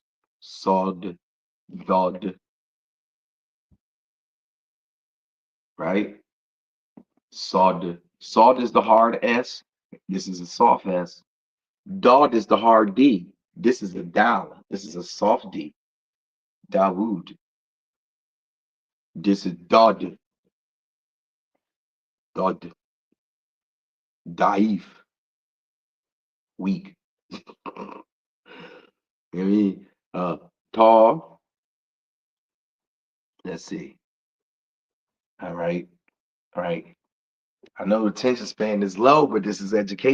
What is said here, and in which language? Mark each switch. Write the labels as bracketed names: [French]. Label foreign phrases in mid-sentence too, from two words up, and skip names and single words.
[English] Sawd, dod, right? Sawd. Sawd is the hard S. This is a soft S. Dod is the hard D. This is a dal. This is a soft D. Dawood. This is Dod. Dod. Daif. Weak. I mean, tall. Let's see. All right. All right. I know attention span is low, but this is education.